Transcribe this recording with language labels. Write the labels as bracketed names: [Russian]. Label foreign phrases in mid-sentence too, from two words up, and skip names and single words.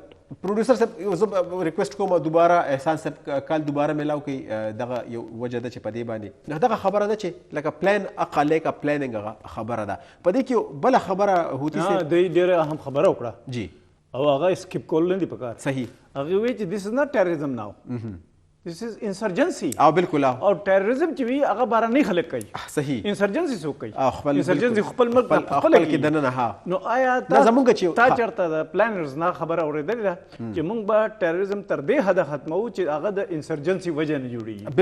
[Pashto] پروډوسر صاحب زه ریکویسټ کوم دوباره احسان صاحب کال دوباره میلاو کوي دغه یو وجه ده چې په دې باندې دغه خبره ده چې لکه پلان اقلیک پلانینګ خبره ده په دې کې بله خبره هوتي صاحب ډېره اهم خبره وکړه جی او هغه سکیپ کول نه دي پکار صحیح هغه وی چې [English] this is not terrorism now this is insurgency [Pashto] او بالکل او ټیرریزم چې وی هغه باراني خلک کوي صحیح انسرجنسي څوک کوي خپل انسرجنسي خپل ملک خپل کې دننه ها نو آیا دا زمونږ چې تا چرته د پلانرز نه خبره اورېدلې ده چې موږ به ټیرریزم تر دې حد ختمو چې هغه د انسرجنسي وجه نه جوړیږي